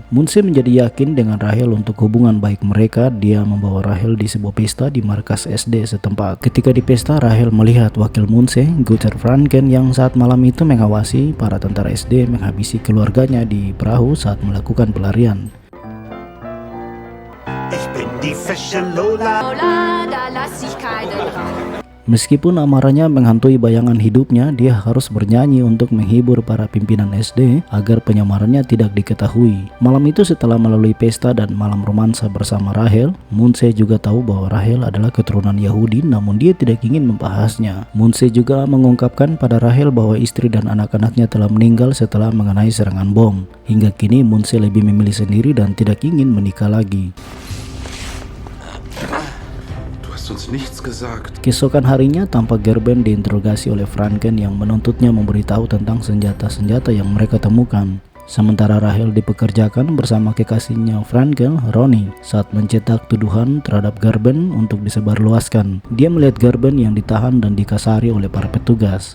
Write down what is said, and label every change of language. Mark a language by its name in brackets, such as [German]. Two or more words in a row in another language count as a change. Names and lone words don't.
[Indonesian] Munse menjadi yakin dengan Rahel untuk hubungan baik mereka. Dia membawa Rahel di sebuah pesta di markas SD setempat. Ketika di pesta, Rahel melihat wakil Munse, Guter Franken, yang saat malam itu mengawasi para tentara SD menghabisi keluarganya di perahu saat melakukan pelarian. [German] Die Fische Lola. Lola, da lass ich keinen Raum. [Indonesian] Meskipun amarahnya menghantui bayangan hidupnya, dia harus bernyanyi untuk menghibur para pimpinan SD agar penyamarannya tidak diketahui. Malam itu setelah melalui pesta dan malam romansa bersama Rahel, Munse juga tahu bahwa Rahel adalah keturunan Yahudi, namun dia tidak ingin membahasnya. Munse juga mengungkapkan pada Rahel bahwa istri dan anak-anaknya telah meninggal setelah mengenai serangan bom. Hingga kini Munse lebih memilih sendiri dan tidak ingin menikah lagi. [German] Uns nichts gesagt. [Indonesian] Keesokan harinya, tampak Gerben diinterogasi oleh Franken yang menuntutnya memberitahu tentang senjata-senjata yang mereka temukan. Sementara Rahel dipekerjakan bersama kekasihnya Franken, Ronnie, saat mencetak tuduhan terhadap Gerben untuk disebarluaskan. Dia melihat Gerben yang ditahan dan dikasari oleh para petugas.